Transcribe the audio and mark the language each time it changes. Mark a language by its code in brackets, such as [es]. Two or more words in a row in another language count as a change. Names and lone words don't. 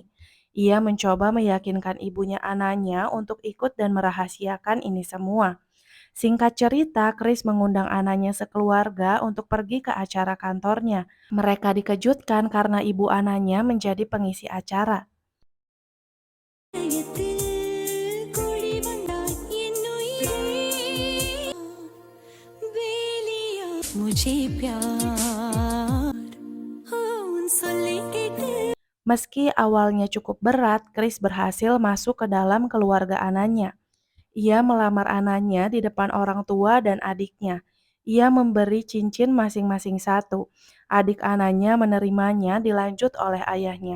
[id] Ia mencoba meyakinkan ibunya Ananya untuk ikut dan merahasiakan ini semua. Singkat cerita, Chris mengundang Ananya sekeluarga untuk pergi ke acara kantornya. Mereka dikejutkan karena ibu Ananya menjadi pengisi acara. [hi] मुझे प्यार हो उनसे लेके [id] Meski awalnya cukup berat, Chris berhasil masuk ke dalam keluarga Ananya. Ia melamar Ananya di depan orang tua dan adiknya. Ia memberi cincin masing-masing satu. Adik Ananya menerimanya dilanjut oleh ayahnya.